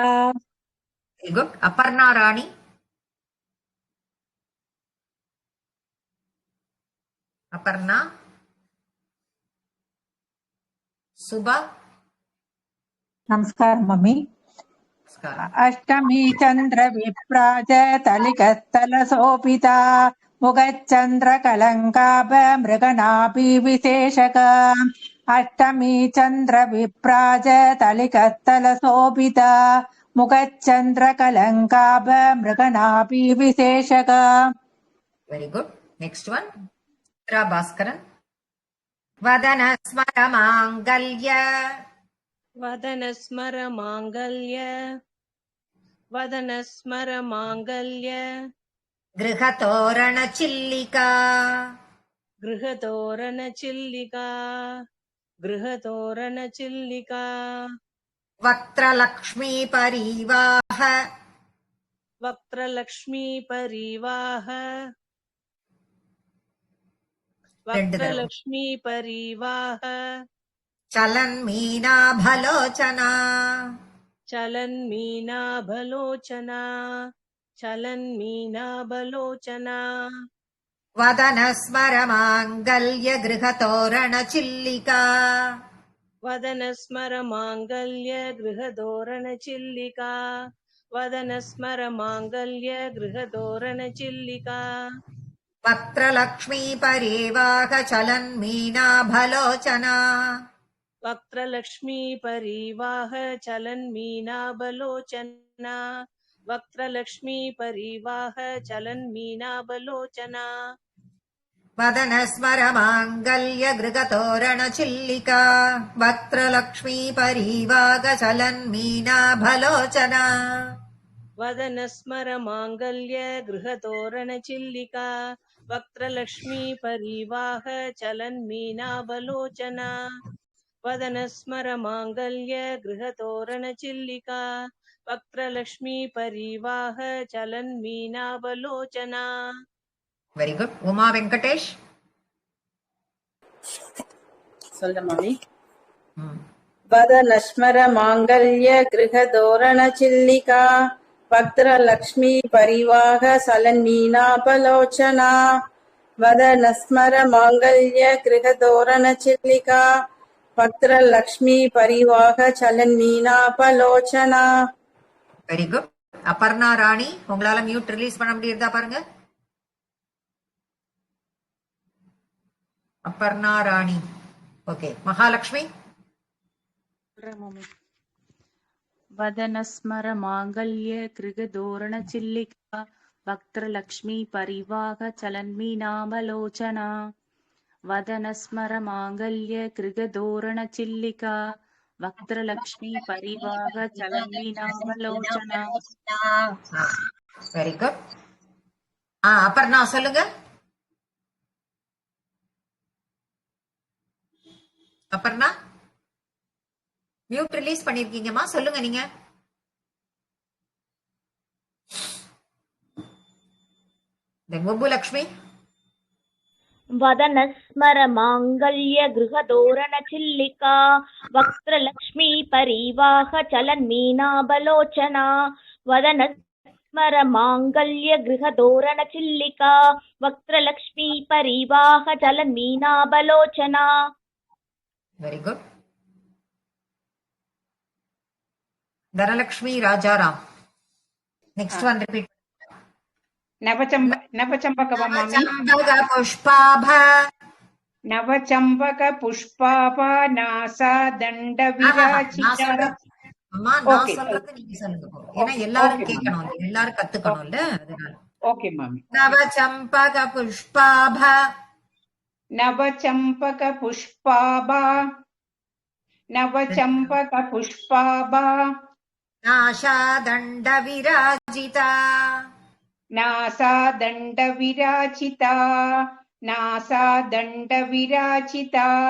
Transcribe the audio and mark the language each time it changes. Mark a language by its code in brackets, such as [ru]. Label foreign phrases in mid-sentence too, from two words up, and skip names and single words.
[en] very good. [ta] அபர்ணா ராணி. அபர்ணா. சுபா. நமஸ்கார மம்மி. நமஸ்காரம். [sa] अष्टमी चंद्र विप्राज तलिकस्थल शोभिता मुगचंद्र कलंकाभ मृगनाभि विशेषक. अष्टमी चंद्र विप्राज तलिकस्थल शोभिता मुगचंद्र कलंकाभ मृगनाभि विशेषक. [en] very good. next one [ta] சித்ரா பாஸ்கரன். [sa] वदन स्मर माङ्गल्य वदनस्मर माङ्गल्य गृहतोरण चिल्लिका गृहतोरणचिल्लिका वक्त्रलक्ष्मी परिवाह वक्त्रलक्ष्मी परिवाह चलन् मीनाभलोचना चलन्मीनाबलोचना वदन स्मर माङ्गल्य गृहतोरण चिल्लिका वदनस्मर माङ्गल्य गृहतोरणचिल्लिका वक्त्रलक्ष्मी परिवाह चलन् मीनाभलोचना वक्त्रलक्ष्मी परिवाह चलन्मीनाबलोचना वदन स्मर माङ्गल्य गृगतोरण चिल्लिका वक्त्रलक्ष्मी परिवाग चलन् मीनाभलोचना वदनस्मर माङ्गल्य गृहतोरणचिल्लिका वक्त्रलक्ष्मी परिवाह चलन्मीनाबलोचना वदनस्मर माङ्गल्य गृहतोरणचिल्लिका वक्त्रलक्ष्मी परिवाह चलन्मीनाबलोचना. [en] Very good. Uma Venkatesh. [ta] சொல்ற மாமி. [sa] वदनस्मर माङ्गल्य गृहतोरण चिल्लिका वक्त्रलक्ष्मी परिवाह चलन्मीनाबलोचना वदनस्मर माङ्गल्य गृहतोरण चिल्लिका वक्त्रलक्ष्मी परिवाह चलन्मीनाबलोचना. [en] Very good. Aparna Rani, [ta] உங்களால [en] mute release [ta] பண்ண முடியுதா பாருங்க. [en] Aparna Rani. Okay. Mahalakshmi. [sa] वदनस्मर माङ्गल्य गृहतोरण चिल्लिका वक्त्रलक्ष्मी परिवाह चलन्मीनाबलोचना वदनस्मर माङ्गल्य गृहतोरण चिल्लिका वक्त्रलक्ष्मी परिवाह चलन्मीनाबलोचना. [en] Very good. Aparna சொல்லுங்க. Aparna. mute release [ta] பண்ணிருக்கீங்கம்மா, சொல்லுங்க நீங்க. முபுலக்ஷ்மி. [sa] वदनस्मर माङ्गल्य गृहतोरण चिल्लिका वक्त्रलक्ष्मी परिवाह चलन्मीनाबलोचना वदनस्मर माङ्गल्य गृहतोरण चिल्लिका वक्त्रलक्ष्मी परिवाह चलन्मीनाबलोचना. [en] Very good. Dhanalakshmi Rajaram. Next one repeat. [sa] नवचम्पक मामि. नवचम्पक पुष्पाभा. नवचम्पक पुष्पाभा नासा दण्ड विराजिता. [ta] அம்மா நான் சொல்றது நீங்க சொல்லுங்க போ. ஏன்னா எல்லாரும் கேட்கணும், எல்லாரும் கத்துக்கணும்ல, அதனால. ஓகே மாமி. [sa] नवचम्पक पुष्पाभा. नवचम्पक पुष्पाभा नवचम्पक पुष्पाभा नाशा दण्ड विराजिता. नासादण्डविराजिता नासादण्डविराजिता नासादण्डविराजिता